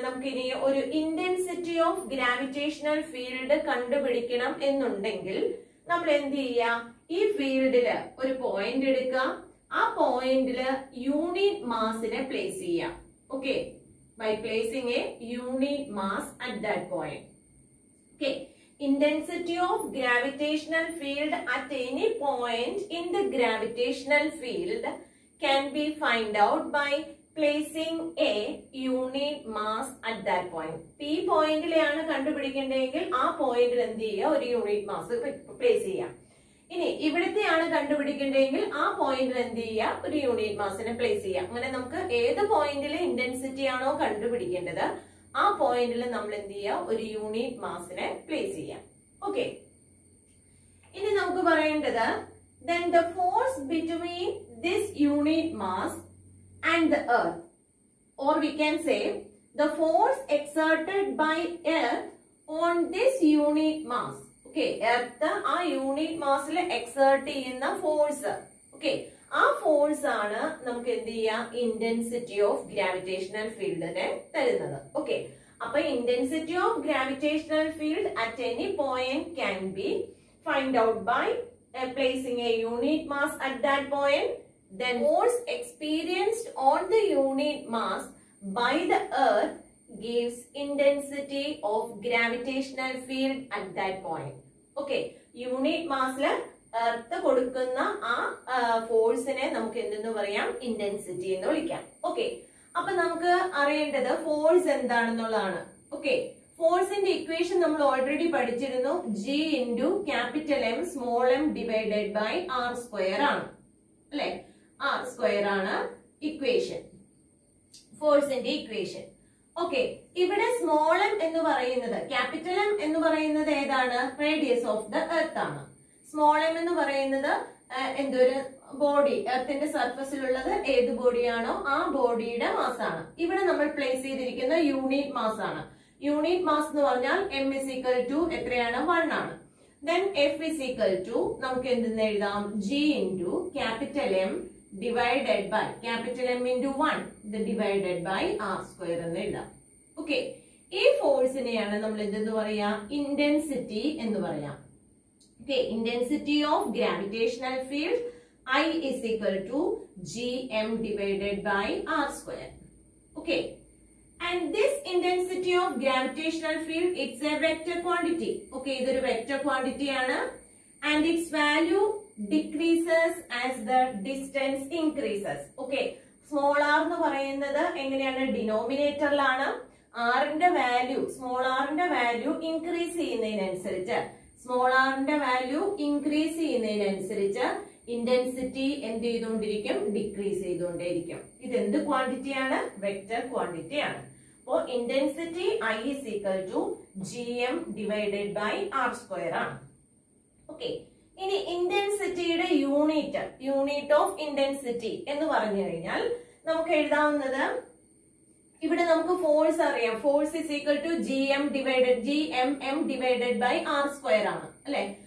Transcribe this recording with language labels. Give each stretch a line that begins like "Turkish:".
Malayalam: നമുക്കിനി ഒരു intensity of gravitational field കണ്ടുപിടിക്കണം എന്നുണ്ടെങ്കിൽ നമ്മൾ എന്ത് ചെയ്യാം? ഈ ഫീൽഡില് ഒരു പോയിന്റ് എടുക്കുക, ആ പോയിന്റില് യൂണിറ്റ് മാസിനെ പ്ലേസ് ചെയ്യാം.
English: Okay, by placing a unit mass at that point. Okay, intensity of gravitational field at any point in the gravitational field can be find out by placing a unit mass at that point.
Malayalam: ഈ പോയിന്റിലാണ് കണ്ടുപിടിക്കേണ്ടതെങ്കിൽ ആ പോയിന്റിൽ എന്ത് ചെയ്യുക? ഒരു unit mass place ചെയ്യാം. ഇനി ഇവിടത്തെയാണ് കണ്ടുപിടിക്കേണ്ടതെങ്കിൽ ആ പോയിന്റിൽ എന്ത് ചെയ്യുക? ഒരു യൂണിറ്റ് മാസിനെ പ്ലേസ് ചെയ്യാം. അങ്ങനെ നമുക്ക് ഏത് പോയിന്റിൽ ഇന്റൻസിറ്റി ആണോ കണ്ടുപിടിക്കേണ്ടത് ആ പോയിന്റിൽ നമ്മൾ എന്ത് ചെയ്യുക? ഒരു യൂണിറ്റ് മാസിനെ പ്ലേസ് ചെയ്യാം. ഓക്കെ, ഇനി നമുക്ക് പറയേണ്ടത്
English: then the force between this unit mass and the earth, or we can say the force exerted by earth on this unit mass.
Malayalam: Okay, earth ആ യൂണിറ്റ് മാസിൽ എക്സേർട്ട് ചെയ്യുന്ന ഫോഴ്സ്. ഓക്കെ, ആ force ആണ് നമുക്ക് എന്ത് ചെയ്യാം? ഇന്റൻസിറ്റി ഓഫ് ഗ്രാവിറ്റേഷണൽ ഫീൽഡിനെ തരുന്നത്.
English: okay,
Malayalam: അപ്പൊ
English: Intensity of gravitational field at any point can be find out by placing a unit mass at that point. Then force experienced on the unit mass by the earth gives intensity of gravitational field at that point.
Malayalam: Okay, unit mass la earth കൊടുക്കുന്ന ആ ഫോഴ്സിനെ നമുക്ക് എന്തെന്ന് പറയാം? Intensity എന്ന് വിളിക്കാം. Okay, അപ്പൊ നമുക്ക് അറിയേണ്ടത് ഫോഴ്സ് എന്താണെന്നുള്ളതാണ്. ഓക്കെ, ഫോഴ്സിന്റെ ഇക്വേഷൻ നമ്മൾ ഓൾറെഡി പഠിച്ചിരുന്നു. G into capital M small M divided by R square ആണ് അല്ലെ. ആർ സ്ക്വയർ ആണ് ഇക്വേഷൻ, ഫോഴ്സിന്റെ ഇക്വേഷൻ. ഓക്കെ, ഇവിടെ സ്മോൾ എം എന്ന് പറയുന്നത്, ക്യാപിറ്റൽ എം എന്ന് പറയുന്നത് ഏതാണ്? റേഡിയസ് ഓഫ് ദ എർത്ത് ആണ്. സ്മോൾ എം എന്ന് പറയുന്നത് എന്തൊരു ബോഡി, എർത്തിന്റെ സർഫസിലുള്ളത് ഏത് ബോഡിയാണോ ആ ബോഡിയുടെ മാസ് ആണ്. ഇവിടെ നമ്മൾ പ്ലേസ് ചെയ്തിരിക്കുന്ന യൂണിറ്റ് മാസ് ആണ്. യൂണിറ്റ് മാസ് എന്ന് പറഞ്ഞാൽ
English: m is equal to
Malayalam: എത്രയാണ്? 1 ആണ്.
English: Then F is equal to
Malayalam: നമുക്ക് എന്തെന്ന് എഴുതാം? G into capital M divided by capital M into 1 ഇത് divided by R square എന്ന് എഴുതാം. ഓക്കെ, ഈ ഫോഴ്സിനെയാണ് നമ്മൾ എന്തെന്ന് പറയാ? ഇന്റൻസിറ്റി എന്ന് പറയാം.
English: Okay, intensity of gravitational field I is equal to Gm divided by R square. Okay. And this intensity of gravitational field, it's a vector quantity. Okay,
Malayalam: ഇതൊരു vector quantity ആണ്.
English: And its value decreases as the distance increases.
Malayalam: Okay, small r എന്ന് പറയുന്നത് എങ്ങനെയാണ്? ഡിനോമിനേറ്ററിലാണ്. r ന്റെ value, small r ന്റെ value increase ചെയ്യുന്നതിനനുസരിച്ച് small ആറിന്റെ value increase ചെയ്യുന്നതിനനുസരിച്ച് intensity എന്ത് ചെയ്തുകൊണ്ടിരിക്കും? ഡിക്രീസ് ചെയ്തുകൊണ്ടേയിരിക്കും. ഇത് എന്ത് ക്വാണ്ടിറ്റിയാണ്? വെക്റ്റർ ക്വാണ്ടിറ്റി ആണ്. അപ്പോൾ intensity
English: I is equal to gm divided by r square
Malayalam: ആണ്. ഓക്കെ, ഇനി ഇന്റൻസിറ്റിയുടെ യൂണിറ്റ് ഓഫ് ഇന്റൻസിറ്റി എന്ന് പറഞ്ഞു കഴിഞ്ഞാൽ നമുക്ക് എഴുതാവുന്നത്, ഇവിടെ നമുക്ക് ഫോഴ്സ് അറിയാം.
English: Force is equal to gmm divided by r square ആണ് അല്ലെ.